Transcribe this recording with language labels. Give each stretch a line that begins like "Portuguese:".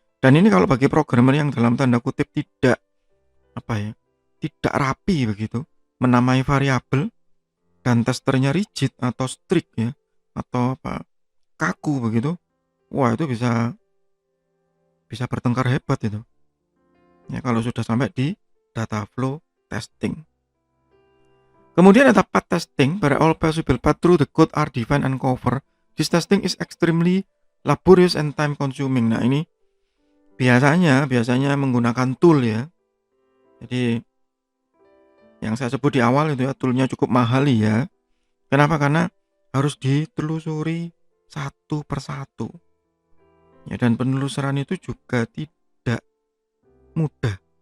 Indonesian: Dan ini kalau bagi programmer yang dalam tanda kutip tidak tidak rapi begitu, menamai variabel dan testernya rigid atau strict ya, atau kaku begitu. Wah, itu bisa bertengkar hebat itu. Ya kalau sudah sampai di data flow testing. Kemudian ada
English: path testing, where all possible path through the code are defined and covered. This testing is extremely laborious and time consuming.
Indonesian: Nah, ini biasanya menggunakan tool ya. Jadi yang saya sebut di awal itu ya, toolnya cukup mahal ya. Kenapa? Karena harus ditelusuri satu persatu. Ya, dan penelusuran itu juga tidak mudah.